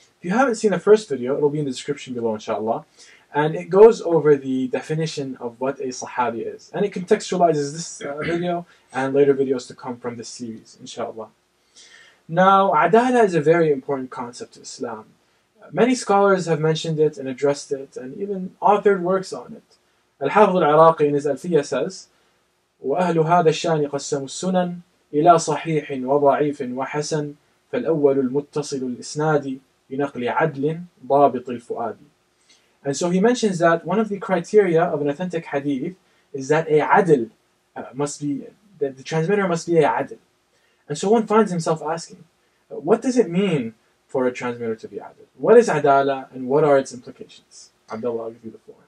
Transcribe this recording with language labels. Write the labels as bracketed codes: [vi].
[en] If you haven't seen the first video, it will be in the description below inshallah, and it goes over the definition of what a Sahabi is, and it contextualizes this video and later videos to come from this series inshallah. Now, Adalah is a very important concept to Islam. Many scholars have mentioned it and addressed it and even authored works on it. Al-Hafidh al-Iraqi in his Alfiya says, [ar] وَأَهْلُ هَذَا الشَّانِ قَسَّمُوا السُّنَنِ إِلَى صَحِيحٍ وَضَعِيفٍ وَحَسَنٍ فَالْأَوَّلُ الْمُتَّصِلُ الْإِسْنَادِ بِنَقْلِ عَدْلٍ ضَابِطِ الْفُؤَادِ. [en] And so he mentions that one of the criteria of an authentic hadith is that a adl must be, that the transmitter must be a adl. And so one finds himself asking, what does it mean for a transmitter to be adl? What is Adalah and what are its implications? Abdullah, I'll give you the floor.